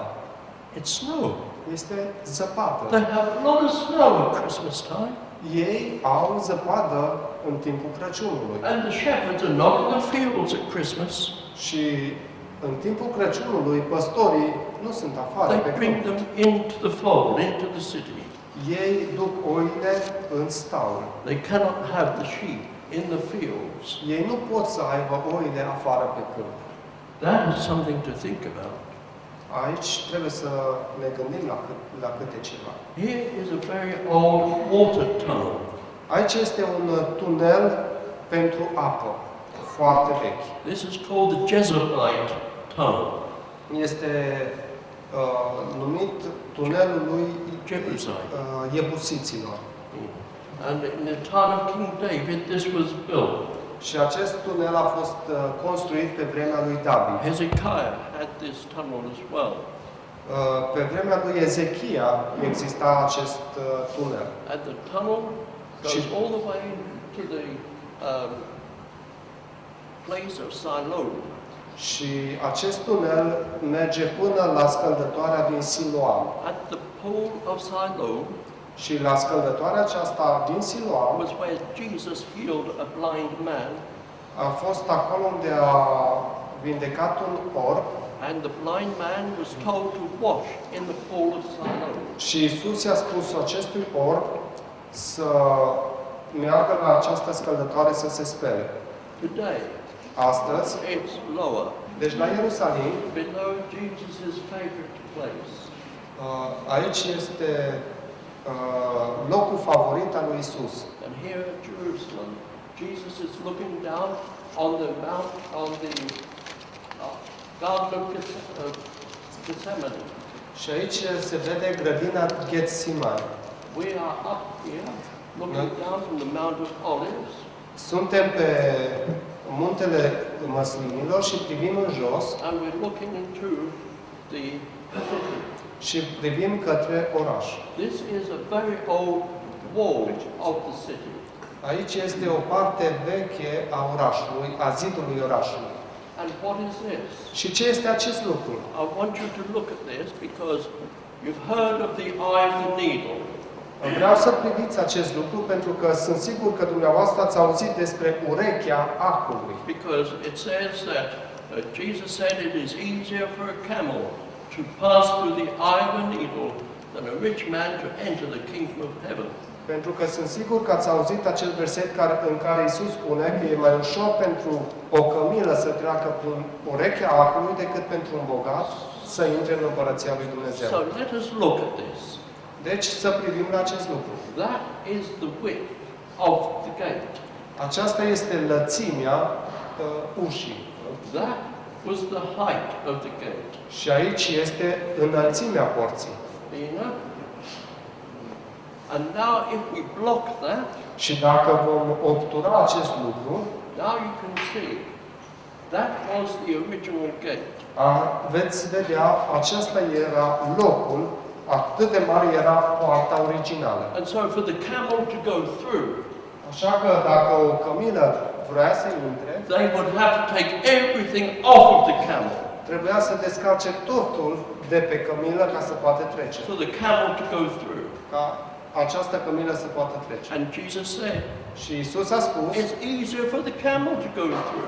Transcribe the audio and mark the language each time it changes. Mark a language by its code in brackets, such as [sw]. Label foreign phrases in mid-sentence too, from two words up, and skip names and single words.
[en] It's snow. [ro] Este zăpadă. [en] They have a lot of snow at Christmas time. [ro] Ei au zăpadă în timpul Crăciunului. [en] And the shepherds are not in the fields at Christmas. [ro] Și în timpul Crăciunului, păstorii nu sunt afară pe [en] They bring [ro] câmp. [en] them into the fold, into the city. [ro] Ei duc oile în staul. [en] They cannot have the sheep in the fields. [ro] Ei nu pot să aibă oile afară pe câmp. [en] That is something to think about. [ro] Aici trebuie să ne gândim la câte ceva. [en] Here is a very old water tunnel. [ro] Aici este un tunel pentru apă, foarte vechi. [en] This is called the Jezebelite Tunnel. [ro] Este numit tunelul lui Jebusite. Iebusiților. [en] And in the time of King David, this was built. [ro] Și acest tunel a fost construit pe vremea lui David. [en] Hezekiah had this tunnel as well. [ro] Pe vremea lui Ezechia exista acest tunel. [en] And the tunnel goes all the way to the place of Siloam. [ro] Și acest tunel merge până la scăldătoarea din Siloam. [en] At the pool of Siloam [ro] Și la scăldătoarea aceasta din Siloam [en] was where Jesus healed a blind man, [ro] a fost acolo unde a vindecat un orb [en] and the blind man was told to wash in the pool of Siloam. [ro] și Iisus i-a spus acestui orb să meargă la această scăldătoare să se spele. [en] Today, [ro] Astăzi, [en] it's lower, [ro] deci la Ierusalim, [en] below Jesus' favorite place. [ro] aici este locul favorit al lui Isus. [en] And here at Jerusalem, Jesus is looking down on the mount, on the Garden of Gethsemane. [ro] Și aici se vede grădina Ghetsimani. [en] We are up here, looking down from the Mount of Olives, [ro] Suntem pe muntele Măslinilor și privim în jos [en] and we're looking into the city. [ro] și privim către oraș. [en] This is a very old wall of the city. [ro] Aici este o parte veche a orașului, a zidului orașului. [en] And what is this? [ro] Și ce este acest lucru? [en] I want you to look at this because you've heard of the eye of the needle. [ro] Vreau să priviți acest lucru pentru că sunt sigur că dumneavoastră ați auzit despre urechea acului. [en] Because it says that Jesus said it is easier for a camel to pass through the eye of a needle than a rich man to enter the kingdom of heaven. [ro] Pentru că sunt sigur că ați auzit acel verset în care Iisus spune că e mai ușor pentru o cămilă să treacă prin urechea acului decât pentru un bogat să intre în Împărăția lui Dumnezeu. [en] So let us look at this. [ro] Deci să privim la acest lucru. [en] That is the width of the gate. [ro] Aceasta este lățimea ușii. [en] That was the height of the gate. [ro] Și aici este înălțimea porții. [en] You know? And now if we block that, [ro] Și dacă vom obtura acest lucru, [en] now you can see that was the original gate. [ro] veți vedea, acesta era locul, atât de mare era poarta originală. [en] And so for the camel to go through, [ro] Așa că dacă o cămilă vrea să intre, [en] they would have to take everything off of the camel [ro] trebuia să descarce totul de pe cămilă ca să poată trece. [en] for the camel to go through. [ro] Ca această cămilă să poată trece. [en] And Jesus said, [ro] Și Isus a spus, [en] it's easier for the camel to go through